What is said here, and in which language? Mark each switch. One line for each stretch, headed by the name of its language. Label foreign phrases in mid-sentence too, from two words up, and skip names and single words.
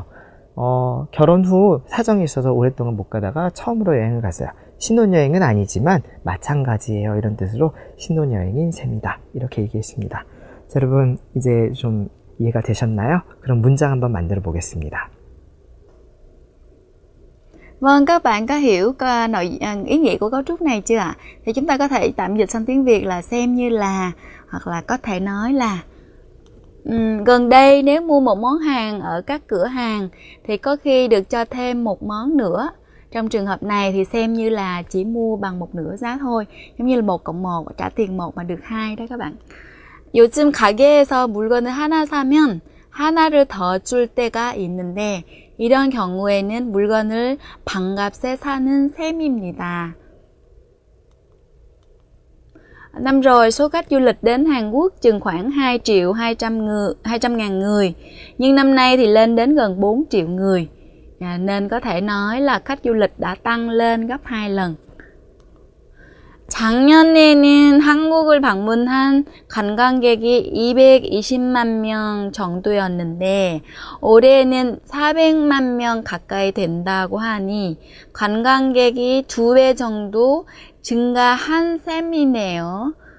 Korean: 결혼 후 사정이 있어서 오랫동안 못 가다가 처음으로 여행을 갔어요. 신혼여행은 아니지만 마찬가지예요. 이런 뜻으로 신혼여행인 셈이다. 이렇게 얘기했습니다. 자, 여러분 이제 좀 이해가 되셨나요? 그럼 문장 한번 만들어 보겠습니다.
Vietnamese: Vâng, các bạn có hiểu ý nghĩa của cấu trúc này chưa ạ? Thì chúng ta có thể tạm dịch sang tiếng Việt là xem như là, hoặc là có thể nói là gần đây nếu mua một món hàng ở các cửa hàng thì có khi được cho thêm một món nữa. Trong trường hợp này thì xem như là chỉ mua bằng một nửa giá thôi. giống như là 1 cộng 1, trả tiền 1 mà được 2 đó các bạn.
Korean: 요즘 가게에서 물건을 하나 사면 하나를 더 줄 때가 있는데 이런 경우에는 물건을 반값에 사는 셈입니다.
Vietnamese: Năm rồi số khách du lịch đến Hàn Quốc chừng khoảng 2.200.000 người, nhưng năm nay thì lên đến gần 4 triệu người. Nên có thể nói là khách du lịch đã tăng lên gấp 2 lần.
Korean: 작년에는 한국을 방문한 관광객이 220만 명 정도였는데 올해는 400만 명 가까이 된다고 하니 관광객이 2배 정도 증가한 셈이네요.